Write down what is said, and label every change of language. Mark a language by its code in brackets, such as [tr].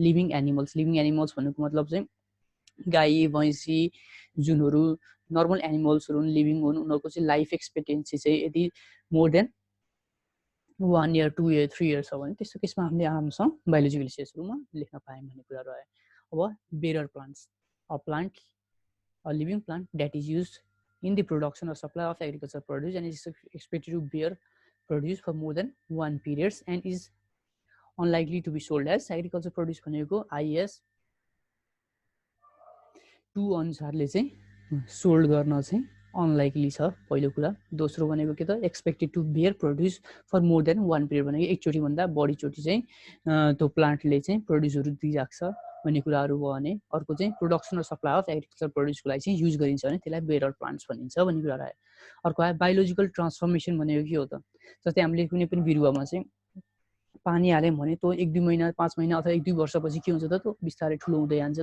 [ne] Living animals भनेको मतलब चाहिँ गाई भैँसी जुनहरू नर्मल एनिमल्सहरू लिभिङ हुन्, उनीहरूको चाहिँ लाइफ एक्सपेक्टेन्सी चाहिँ यदि more than 1 year 2 year 3 years छ भने त्यस्तो केसमा हामीले आरामसँग बायोलोजिकल एसेट्सहरूमा लेख्न पायौँ भन्ने कुराहरू आयो। अब bearer plants. [en] A living plant that is used in the production or supply of agricultural produce and is expected to bear produce for more than one periods and is unlikely to be sold as agricultural produce [ne] भनेको IAS 2 अनुसारले चाहिँ sold गर्न चाहिँ unlikely छ पहिलो कुरा। दोस्रो भनेको के त [en] expected to bear produce for more than one period [ne] भनेको एकचोटि भन्दा बढीचोटि चाहिँ त्यो प्लान्टले चाहिँ प्रोड्युसहरू दिइराख्छ भन्ने कुराहरू भयो भने। अर्को चाहिँ प्रोडक्सन र सप्लाई अफ एग्रिकल्चर प्रोड्युसको लागि चाहिँ युज गरिन्छ भने त्यसलाई बेरर प्लान्ट्स भनिन्छ भन्ने कुराहरू आयो। अर्को आयो बायोलोजिकल ट्रान्सफर्मेसन भनेको के हो त, जस्तै हामीले कुनै पनि बिरुवामा चाहिँ पानी हाल्यौँ भने त्यो 1-2 महिना 5 महिना अथवा 1-2 वर्षपछि के हुन्छ त त्यो बिस्तारै ठुलो हुँदै जान्छ।